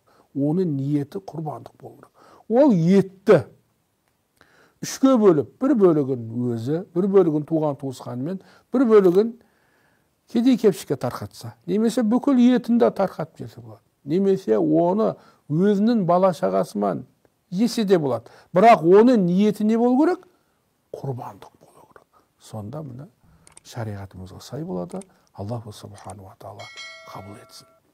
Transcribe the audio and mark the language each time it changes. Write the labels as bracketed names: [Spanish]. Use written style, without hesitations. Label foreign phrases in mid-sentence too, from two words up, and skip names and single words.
[Kazakh] Оның ниеті құрбандық болу керек. Ол етті 3-ке бөліп, бір бөлігін өзі, бір бөлігін туған туысқанымен, бір бөлігін кедей-кепшікке тарқатса, немесе бүкіл етінде тарқатып жесе болады. Немесе оны өзінің бала шағасымен жесе де болады. Бірақ оның ниеті не болу керек? Құрбандық болу керек. Сонда мына шариғатымызға сай болады. [Arabic] الله سبحانه وتعالى [Kazakh] қабыл етсін.